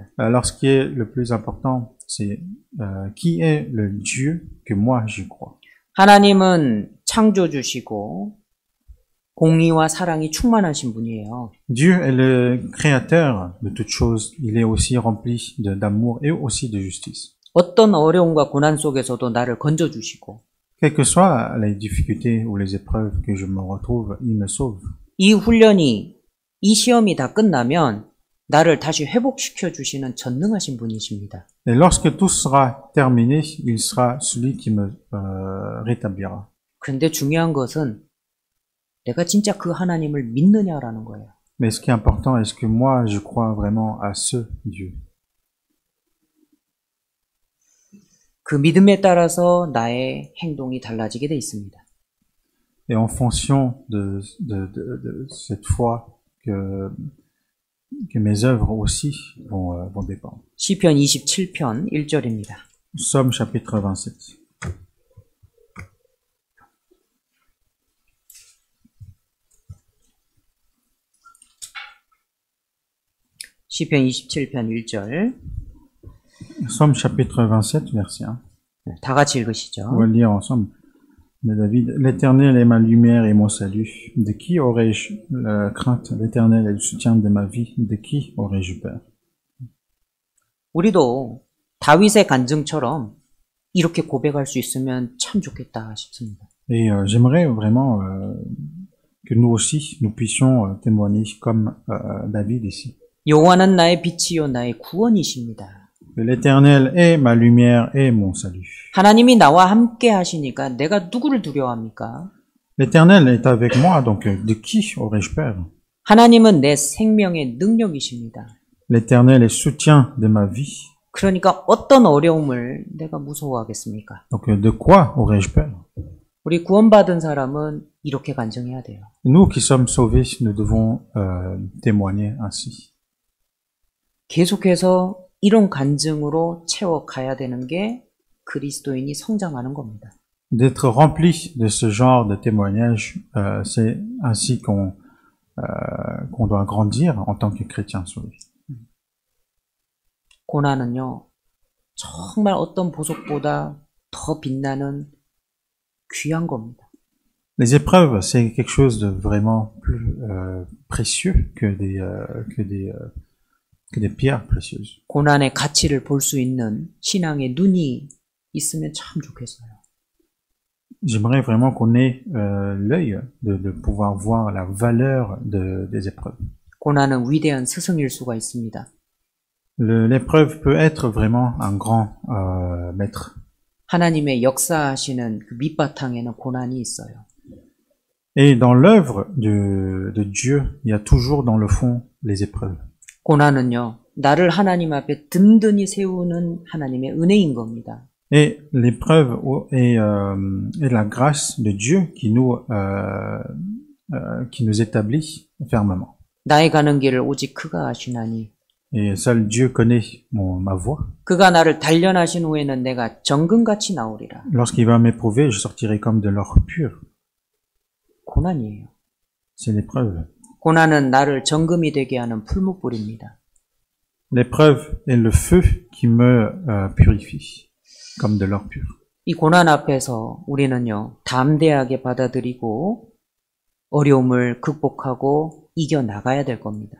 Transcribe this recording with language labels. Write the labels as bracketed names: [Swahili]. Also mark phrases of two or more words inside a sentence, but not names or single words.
[French] Alors ce qui est le plus important, c'est qui est le Dieu que moi j'y crois. [Korean] 하나님은 창조주시고 공의와 사랑이 충만하신 분이에요. [French] Dieu est le créateur de toutes choses. Il est aussi rempli d'amour et aussi de justice. [Korean] 어떤 어려움과 고난 속에서도 나를 건져주시고 [French] Quelles que soient les difficultés ou les épreuves que je me retrouve, il me sauve. [Korean] 이 훈련이, 이 시험이 다 끝나면 나를 다시 회복시켜 주시는 전능하신 분이십니다. [French] Et lorsque tout sera terminé, il sera celui qui me rétablira. [Korean] 그런데 중요한 것은 내가 진짜 그 하나님을 믿느냐라는 거예요. [French] Mais ce qui est important, est-ce que moi je crois vraiment à ce Dieu? [Korean] 그 믿음에 따라서 나의 행동이 달라지게 돼 있습니다. [French] Et en fonction de cette foi que mes œuvres aussi vont dépendre. [Korean] 시편 27편 1절입니다. [French] Psaume chapitre 27. [Korean] 시편 27편 1절. [French] Psaume chapitre 27, verset 1. [Korean] 다 같이 읽으시죠. [French] On va le lire ensemble. De David. L'Éternel est ma lumière et mon salut. De qui aurais-je la crainte? L'Éternel est le soutien de ma vie. De qui aurais-je peur? [Korean] 우리도 다윗의 간증처럼 이렇게 고백할 수 있으면 참 좋겠다 싶습니다. [French] Et j'aimerais vraiment que nous aussi, nous puissions témoigner comme David ici. [Korean] 여호와는 나의 빛이요 나의 구원이십니다. [French] L'Éternel est ma lumière et mon salut. [Korean] 하나님이 나와 함께 하시니까 내가 누구를 두려워합니까? [French] L'Éternel est avec moi, donc de qui aurais-je peur? [Korean] 하나님은 내 생명의 능력이십니다. [French] L'Éternel est soutien de ma vie. [Korean] 그러니까 어떤 어려움을 내가 무서워하겠습니까? [French] Donc de quoi aurais-je peur? [Korean] 우리 구원받은 사람은 이렇게 간증해야 돼요. [French] Nous qui sommes sauvés, nous devons témoigner ainsi. [Korean] 계속해서 이런 간증으로 채워가야 되는 게 그리스도인이 성장하는 겁니다. [French] D'être rempli de ce genre de témoignage, c'est ainsi qu'on doit grandir en tant que chrétien sauvé. [Korean] 고난은요, 정말 어떤 보석보다 더 빛나는 귀한 겁니다. [French] Les épreuves, c'est quelque chose de vraiment plus précieux que des pierres précieuses. [Korean] 고난의 가치를 볼 수 있는 신앙의 눈이 있으면 참 좋겠어요. [French] J'aimerais vraiment qu'on ait l'œil de pouvoir voir la valeur des épreuves. [Korean] 고난은 위대한 스승일 수가 있습니다. [French] L'épreuve peut être vraiment un grand maître. [Korean] 하나님의 역사하시는 그 밑바탕에는 고난이 있어요. [French] Et dans l'œuvre de Dieu, il y a toujours dans le fond les épreuves. [Korean] 고난은요, 나를 하나님 앞에 든든히 세우는 하나님의 은혜인 겁니다. [French] Et l'épreuve est la grâce de Dieu qui nous établit fermement. [Korean] 나의 가는 길을 오직 그가 아시나니. [French] Et seul Dieu connaît ma voie. [Korean] 그가 나를 단련하신 후에는 내가 정금같이 나오리라. [French] Lorsqu'il va m'éprouver, je sortirai comme de l'or pur. [Korean] 고난이에요. [French] C'est l'épreuve. [Korean] 고난은 나를 정금이 되게 하는 풀무불입니다. [French] L'épreuve est le feu qui me purifie, comme de l'or pur. [Korean] 이 고난 앞에서 우리는요, 담대하게 받아들이고 어려움을 극복하고 이겨나가야 될 겁니다.